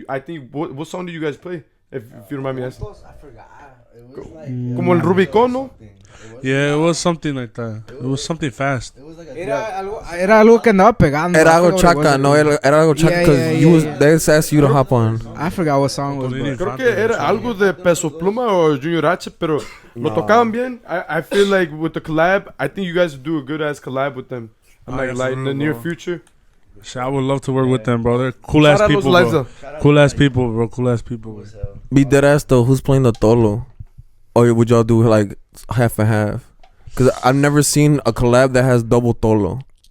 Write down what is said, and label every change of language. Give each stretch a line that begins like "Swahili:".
English: I think what song do you guys play? If you don't mind me asking. I forgot. It was like
Spanish: Como el Rubicón, ¿no?
English: Yeah, it was something like that. It was something fast. It was like
Spanish: era algo que andaba pegando. Era algo chaca, no, era algo chaca
English: because they asked you to hop on.
Spanish: I forgot what song it was. Creo que era algo de Peso Pluma o Junior H, pero lo tocaban bien.
English: I feel like with the collab, I think you guys would do a good ass collab with them. I'm like in the near future. I would love to work with them, bro. They're cool ass people, bro. Cool ass people, bro. Cool ass people. Be dead ass though. Who's playing the tolo? Or would y'all do like half and half? Because I've never seen a collab that has double tolo.